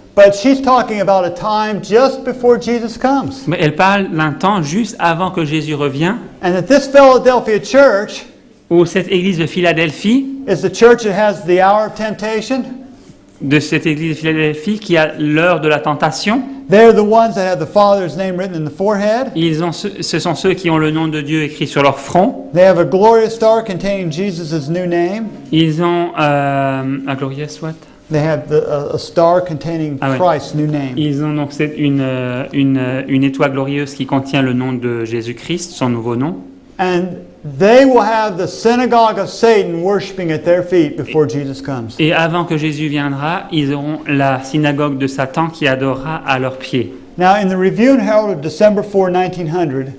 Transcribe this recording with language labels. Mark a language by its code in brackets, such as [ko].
[en] But she's talking about a time just before Jesus comes. [fr] Mais elle parle d'un temps juste avant que Jésus revienne, [en] And that this Philadelphia church [fr] où cette église de Philadelphie, [en] is the church that has the hour of temptation. [fr] de cette église de Philadelphie qui a l'heure de la tentation. [en] They're the ones that have the Father's name written in the forehead. [fr] Ce sont ceux qui ont le nom de Dieu écrit sur leur front. [en] They have a glorious star containing Jesus' new name. [fr] Ils ont [en] a glorious what? They have a star containing [fr] Ah ouais. [en] Christ's new name. [fr] Ils ont donc une étoile glorieuse qui contient le nom de Jésus-Christ, son nouveau nom. [en] And they will have the synagogue of Satan worshiping at their feet before Jesus comes. [fr] Et avant que Jésus viendra, ils auront la synagogue de Satan qui adorera à leurs pieds. [en] Now, in the Review and Herald of December 4, 1900,